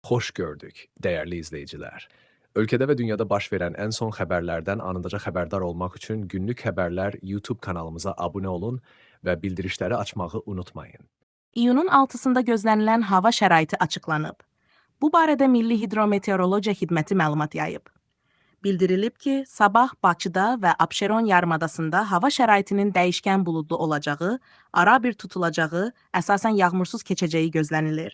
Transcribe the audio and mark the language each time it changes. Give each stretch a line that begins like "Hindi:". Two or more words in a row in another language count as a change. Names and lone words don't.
Turkish: Hoş gördük, değerli izleyiciler. Ülkede ve dünyada baş veren en son haberlerden anında haberdar olmak için Günlük Haberler YouTube kanalımıza abone olun ve bildirişleri açmayı unutmayın.
Azerbaijani: İyunun 6-sında gözlənilən hava şəraiti açıqlanıb. Bu barədə Milli Hidrometeorologiya Xidməti məlumat yayıb. Bildirilib ki, sabah Bakıda və Abşeron yarımadasında hava şəraitinin dəyişkən buludlu olacağı, ara bir tutulacağı, əsasən yağmursuz keçəcəyi gözlənilir.